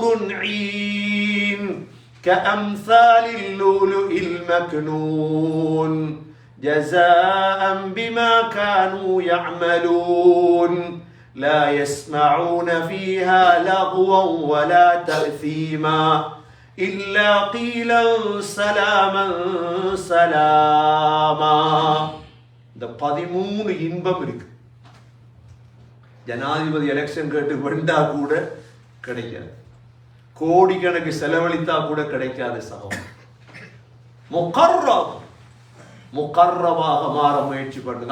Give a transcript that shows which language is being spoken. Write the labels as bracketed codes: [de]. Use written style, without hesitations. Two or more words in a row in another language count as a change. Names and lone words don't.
[ar] عين كأمثال اللؤلؤ المكنون جزاء بما كانوا يعملون لا يسمعون فيها لغوا ولا تأثيما إلا قيلا سلاما سلاما. [ta] இந்த 13 இன்பம் இருக்கு. ஜனாதிபதி எலெக்ஷன் கேட்டு வந்தா கூட கிடைக்காது, கோடிக்கணக்கு செலவழித்தா கூட கிடைக்காது சகோதரர். முகர்ரமாக மாற முயற்சி பண்ணுங்க.